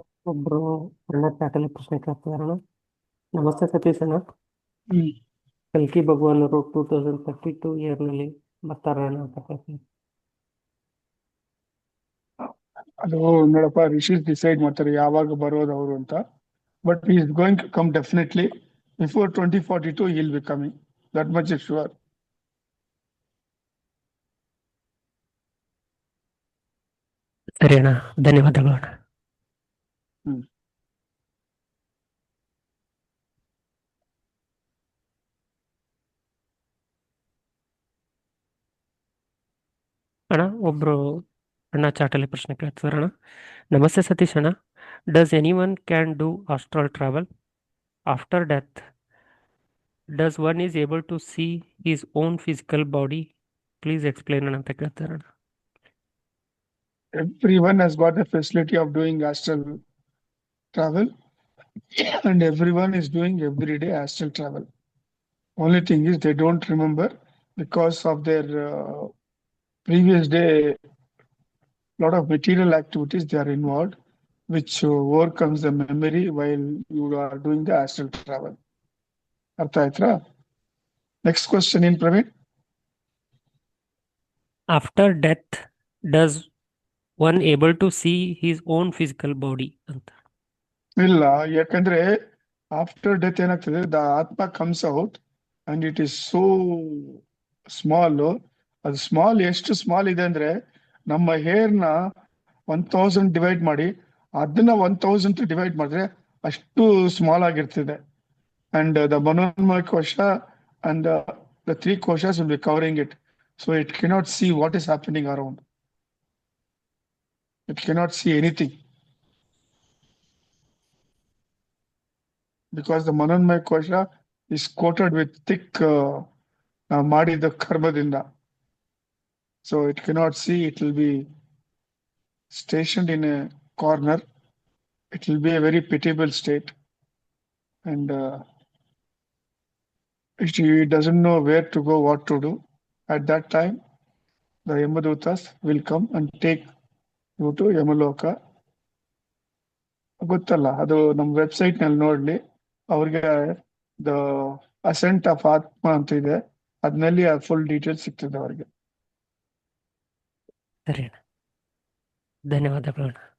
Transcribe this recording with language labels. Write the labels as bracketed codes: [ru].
[kn] ಒಬ್ರು ಅಣ್ಣ ಚಾಟಲ್ಲಿ ಪ್ರಶ್ನೆ ಕೇಳ್ತಿದಾರಣ್ಣ. ನಮಸ್ತೆ ಸತೀಶ್ ಅಣ್ಣ, ಕಲ್ಕಿ ಭಗವಾನರು 2032 ಇಯರ್ನಲ್ಲಿ ಬರ್ತಾರಣ್ಣ ಅಂತ ಕೇಳ್ತೀನಿ. ಅದು ನೋಡಪ್ಪ, ರಿಷೀಸ್ ಡಿಸೈಡ್ ಮಾಡ್ತಾರೆ ಯಾವಾಗ ಬರೋದು ಅವರು ಅಂತ. [en] But he is going to come definitely before 2042. he will be coming, that much is sure. [kn] ಸರಿ ಅಣ್ಣ, ಧನ್ಯವಾದಗಳು ಅಣ್ಣ. ಅಣ್ಣ ಒಬ್ರು ಅಣ್ಣ ಚಾಟಲ್ಲಿ ಪ್ರಶ್ನೆ ಕೇಳ್ತಿದಾರಣ್ಣ. ನಮಸ್ತೆ ಸತೀಶ್ ಅಣ್ಣ, [en] Does anyone can do astral travel after death? Does one is able to see his own physical body? [kn] Please explain ಅಂತ ಕೇಳ್ತಾರಣ್ಣ. [en] Everyone has got the facility of doing astral travel and everyone is doing everyday astral travel. Only thing is they don't remember because of their previous day lot of material activities they are involved, which overcomes the memory while you are doing the astral travel. [kn] Artha aitra? [en] Next question in Praveen. After death, does one able to see his own physical body ಅಂತ? [kn] ಇಲ್ಲ, ಯಾಕಂದ್ರೆ after death ಏನಾಗ್ತದೆ, [en] The atma comes out and it is so small. [kn] ಅದು small, ಎಷ್ಟು small ಇದೆ ಅಂದ್ರೆ ನಮ್ಮ ಹೇರ್ನ 1000 ಡಿವೈಡ್ ಮಾಡಿ ಅದನ್ನ 1000 ಡಿವೈಡ್ ಮಾಡಿದ್ರೆ ಅಷ್ಟು ಸ್ಮಾಲ್ ಆಗಿರ್ತದೆ. [en] And the Manonmaya kosha and the three koshas will be covering it. So it cannot see what is happening around. It cannot see anything. Because the Manonmaya kosha is coated with thick [kn] ಮಾಡಿದ ಕರ್ಮದಿಂದ. [en] So it cannot see, it will be stationed in a corner. It will be a very pitiable state. And he doesn't know where to go, what to do. At that time, the Yamadutas will come and take you to ಯಮಲೋಕ. [kn] ಗೊತ್ತಲ್ಲ, ಅದು ನಮ್ಮ website ನಲ್ಲಿ ನೋಡ್ಲಿ. ಅವ್ರಿಗೆ the asset of ಆತ್ಮ ಅಂತ ಇದೆ, ಅದ್ನಲ್ಲಿ full details ಸಿಗ್ತದೆ ಅವ್ರಿಗೆ. ಸರಿ ಅಣ್ಣ, ಧನ್ಯವಾದಗಳು ಅಣ್ಣ.